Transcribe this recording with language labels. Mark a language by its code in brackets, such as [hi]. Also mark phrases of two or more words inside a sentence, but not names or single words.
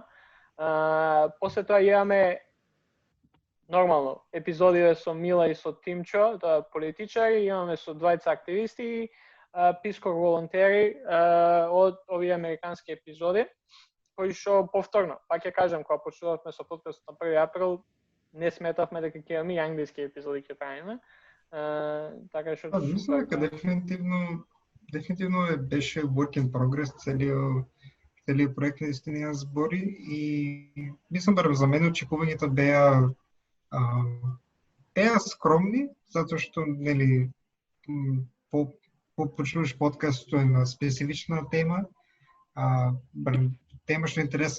[mk] После тоа имаме нормално епизоди со Мила и со Тимчо, тоа политичари, имаме со двајца активисти, пискор волонтери од овие американски епизоди, кои што повторно, пак ќе кажам, кога почнувавме со подкастот на 1 април, не сметавме дека ќе имаме и англиски епизоди ќе правиме. Така што мислам дека дефинитивно беше [en] work in progress [mk] целиот проект на Вистинијан збори и мислам барем за мене очекувањата беа скромни, затоа што нели почнуваш подкаст е на специфична тема, тема што е интересна